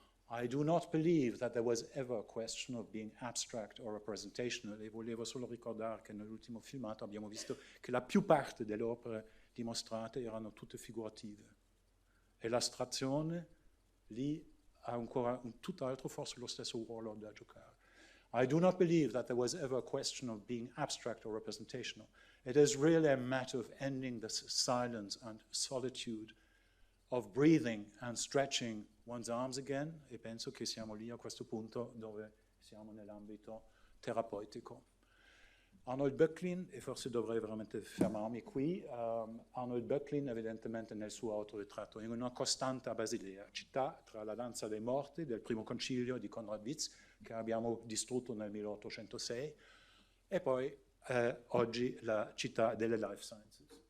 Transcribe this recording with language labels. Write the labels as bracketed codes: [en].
[en] I do not believe that there was ever a question of being abstract or representational, [it] e volevo solo ricordare che nell'ultimo filmato abbiamo visto che la più parte delle opere dimostrate erano tutte figurative. E l'astrazione lì ha ancora un tutt'altro, forse lo stesso ruolo da giocare. [en] I do not believe that there was ever a question of being abstract or representational. It is really a matter of ending this silence and solitude, of breathing and stretching one's arms again, [it] e penso che siamo lì a questo punto dove siamo nell'ambito terapeutico. Arnold Böcklin, e forse dovrei veramente fermarmi qui, Arnold Böcklin evidentemente nel suo autoritratto, in una costante a Basilea, città tra la danza dei morti del primo concilio di Konrad Witz, che abbiamo distrutto nel 1806, e poi oggi la città delle life sciences.